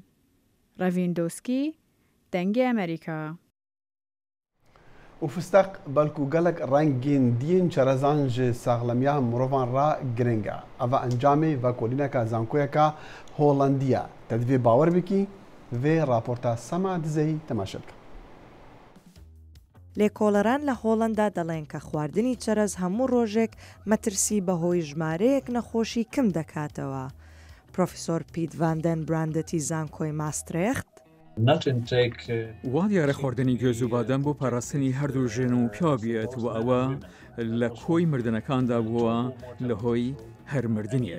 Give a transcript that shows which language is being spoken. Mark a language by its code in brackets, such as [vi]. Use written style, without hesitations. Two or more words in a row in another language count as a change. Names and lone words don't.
[ku] Ravîn Doskî, Dengê Amerîka. û fistek belkû gelek rengên diyên çerezan ji saxlemiya mirovan ra giring e. Eva encamê vekolîneka zankoyeka Holandiya. Te divê bawer bikî vê raporta Sema Dizeyî temaşe bike. [ckb] لێکۆڵەران لە هۆڵەندا دەڵێن کە خواردنی چەرەز هەموو ڕۆژێک مەترسی بەهۆی ژمارەیەک نەخۆشی کم دەکاتەوە. پرۆفیسۆر پیت ڤاندەن براندەتی زانکۆی ماسترێخت وا دیارە خواردنی گوێز و بادەم بۆ پاراستنی هەردوو ژێن و پیا بێت و ئەوە لە کۆی مردنەکاندا بووە لە هۆی هەر مردنیەک.